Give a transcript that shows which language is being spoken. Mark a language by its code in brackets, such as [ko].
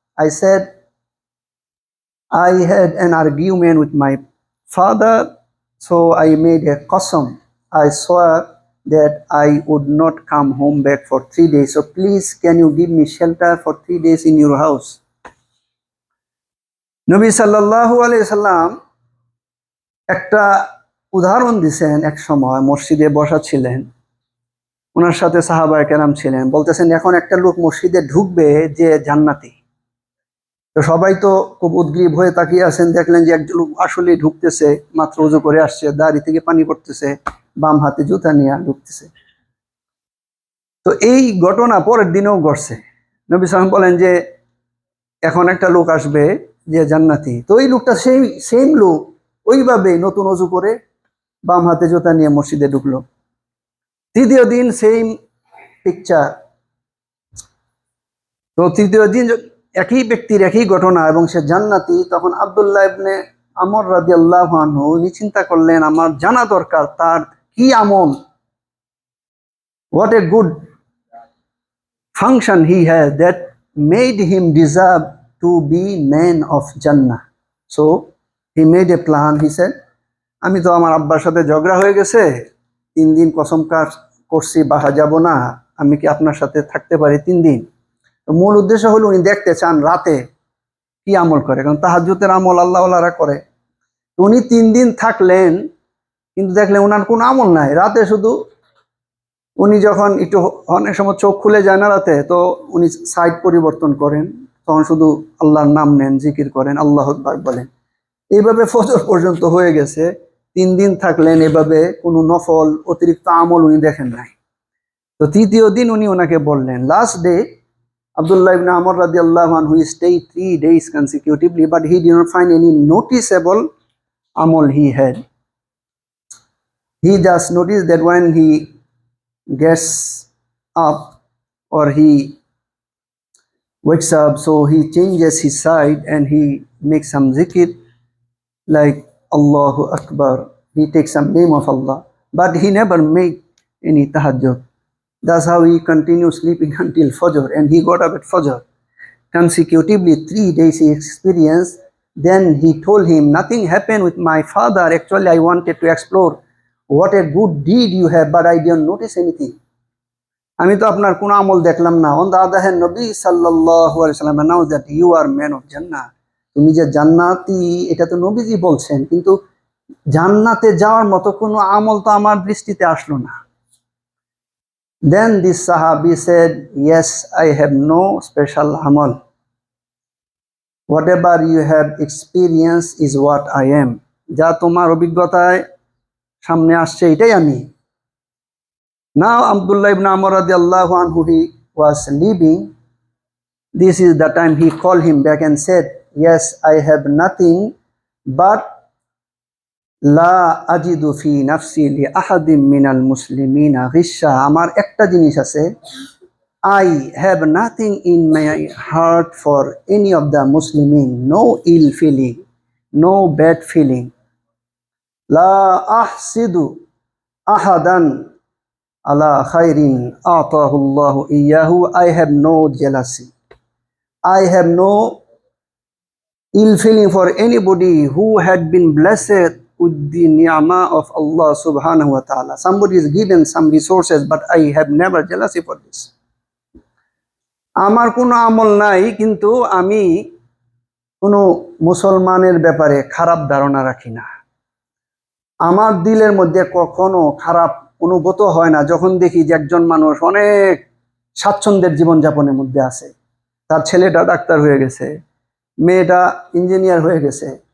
[en] I said, I had an argument with my father, so I made a qasam. I swore that I would not come home back for 3 days. So please, can you give me shelter for 3 days in your house? [bn] Nabi sallallahu alaihi wasallam একটা উদাহরণ দিয়েছেন। এক সময় মসজিদে বসা ছিলেন, ওনার সাথে সাহাবায়ে কেরাম ছিলেন, বলতেছেন এখন একটা লোক মসজিদে ঢুকবে যে জান্নাতি। তো সবাই তো খুব উদ্গ্রীব হয়ে তাকিয়ে আছেন, দেখলেন যে একজন লোক আসলে ঢুকতেছে, মাত্র ওযু করে আসছে, দাড়ি থেকে পানি পড়তেছে, বাম হাতে জুতা নিয়ে ঢুকতেছে। তো এই ঘটনা পরের দিনেও ঘটছে। নবী সাল্লাল্লাহু আলাইহি ওয়াসাল্লাম বলেন যে এখন একটা লোক আসবে যে জান্নাতি। তো এই লোকটা সেম লোক ওইভাবে নতুন ওযু করে বাম হাতে জুতা নিয়ে মসজিদে ঢুকলো। তৃতীয় দিন সেম পিকচার। তো তৃতীয় দিন একই ব্যক্তির একই ঘটনা এবং সে জান্নাতি। তখন আব্দুল্লাহ ইবনে আমর রাদিয়াল্লাহু আনহু উনি চিন্তা করলেন, আমার জানা দরকার তার কি আমল, [en] what a good function he has that made him deserve to be man of Jannah. So he made a plan. He said, [bn] আমি তো আমার আব্বার সাথে ঝগড়া হয়ে গেছে, 3 দিন কসম করছি বাসা যাব না, আমি কি আপনার সাথে থাকতে পারি 3 দিন? তো মূল উদ্দেশ্য হলো উনি দেখতে চান রাতে কি আমল করে, কারণ তাহাজ্জুদের আমল আল্লাহ ওয়ালারা করে। তো উনি 3 দিন থাকলেন, কিন্তু দেখলেন ওনার কোনো আমল নাই। রাতে শুধু উনি যখন একটু অনেক সময় চোখ খুলে যায় না রাতে, তো উনি সাইড পরিবর্তন করেন, তখন শুধু আল্লাহর নাম নেন, জিকির করেন, আল্লাহু আকবার বলেন। এইভাবে ফজর পর্যন্ত হয়ে গেছে। 3 দিন থাকলেন, এভাবে কোনো নফল অতিরিক্ত আমল উনি দেখেন নাই। তো তৃতীয় দিন উনি ওনাকে বললেন, last day [en] Abdullah ibn Amr radiallahu anhu stayed 3 days consecutively, but he did not find any noticeable amal he had. He just noticed that when he gets up or he wakes up, so he changes his side and he makes some zikr like Allahu Akbar. He takes some name of Allah, but he never made any tahajjud. That's how he continued sleeping until Fajr, and he got up at Fajr. Consecutively 3 days he experienced. Then he told him, nothing happened with my father. Actually, I wanted to explore what a good deed you have, but I didn't notice anything. [bn] আমি তো আপনার কোনো আমল দেখলাম না। [en] On the other hand, Nabi sallallahu alaihi wasallam announced that you are man of Jannah. [bn] তুমি যে জান্নাতি এটা তো নবীজি বলছেন, কিন্তু জান্নাতে যাওয়ার মতো কোনো আমল তো আমার দৃষ্টিতে আসলো না। [en] Then this Sahabi said, yes, I have no special amal. Whatever you have experienced is what I am. [bn] যা তোমার অভিজ্ঞতায় সামনে আসছে এটাই আমি। [en] Now Abdullah ibn Amr radiallahu anhu, he was leaving. This is the time he called him back and said, yes, I have nothing but [ar] লা আজিদু ফি নাফসি লি আহাদিম মিনাল মুসলিমিনা গিশা। [bn] আমার একটা জিনিস আছে, [en] I have nothing in my heart for any of the Muslimin, no ill feeling, no bad feeling. [ar] La ahsidu ahadan ala khairin atahu Allahu iyyahu. [en] I have no jealousy. I have no ill feeling for anybody who had been blessed with the ni'mah of Allah subhanahu wa ta'ala. Somebody is given some resources, but I have never jealousy for this. [bn] আমার কোনো আমল নাই, কিন্তু আমি কোনো মুসলমানের ব্যাপারে খারাপ ধারণা রাখি না। আমার দিলের মধ্যে কখনো খারাপ অনুভূত হয় না যখন দেখি যে একজন মানুষ অনেক স্বাচ্ছন্দ্যের জীবনযাপনের মধ্যে আছে, তার ছেলেটা ডাক্তার হয়ে গেছে, মেয়েটা ইঞ্জিনিয়ার হয়ে গেছে।